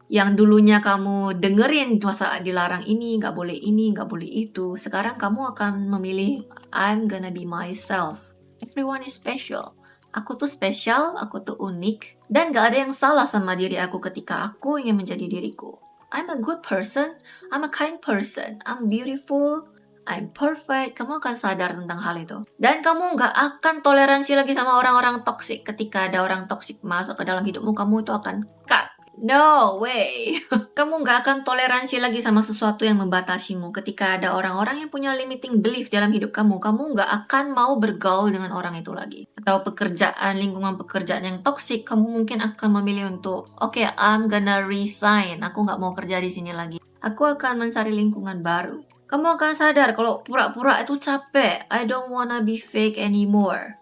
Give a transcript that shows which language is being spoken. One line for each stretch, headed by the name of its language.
Indonesian: Yang dulunya kamu dengerin masa dilarang ini, nggak boleh ini, nggak boleh itu. Sekarang kamu akan memilih,
English: I'm gonna be myself. Everyone is special.
Indonesian: Aku tuh spesial, aku tuh unik. Dan gak ada yang salah sama diri aku ketika aku ingin menjadi diriku.
English: I'm a good person, I'm a kind person, I'm beautiful, I'm perfect.
Indonesian: Kamu akan sadar tentang hal itu. Dan kamu gak akan toleransi lagi sama orang-orang toksik. Ketika ada orang toksik masuk ke dalam hidupmu, kamu itu akan cut.
English: No way.
Indonesian: Kamu gak akan toleransi lagi sama sesuatu yang membatasimu. Ketika ada orang-orang yang punya
English: limiting belief
Indonesian: dalam hidup kamu gak akan mau bergaul dengan orang itu lagi. Atau pekerjaan, lingkungan pekerjaan yang toksik, kamu mungkin akan memilih untuk,
English: okay, I'm gonna resign.
Indonesian: Aku gak mau kerja di sini lagi. Aku akan mencari lingkungan baru. Kamu akan sadar kalau pura-pura itu capek.
English: I don't wanna be fake anymore.